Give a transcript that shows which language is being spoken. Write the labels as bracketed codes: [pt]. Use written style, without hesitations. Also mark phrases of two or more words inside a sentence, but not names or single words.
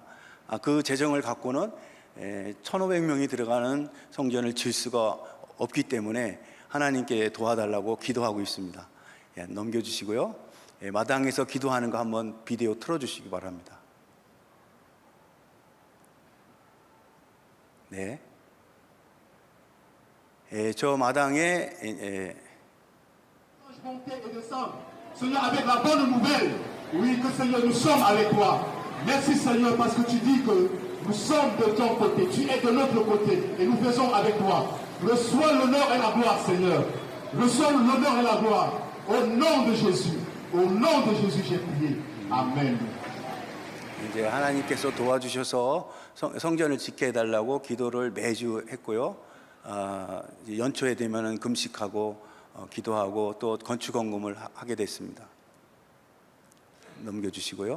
[ko] 그 재정을 갖고는 1500명이 들어가는 성전을 질 수가 없기 때문에 하나님께 도와달라고 기도하고 있습니다. 넘겨주시고요. 마당에서 기도하는 거 한번 비디오 틀어주시기 바랍니다. 네. 저 마당에 [fr] Seigneur, avec la bonne nouvelle, oui, que Seigneur, nous sommes avec toi. Merci Seigneur, parce que tu dis que nous sommes de ton côté, tu es de notre côté, et nous faisons avec toi. Reçois l'honneur et la gloire, Seigneur. Reçois l'honneur et la gloire. Au nom de Jésus, j'ai prié. Amen. [ko] 이제 하나님께서 도와주셔서 성전을 짓게 해달라고 기도를 매주 했고요. 연초에 되면은 금식하고 기도하고 또 건축 헌금을 하게 됐습니다. 넘겨주시고요.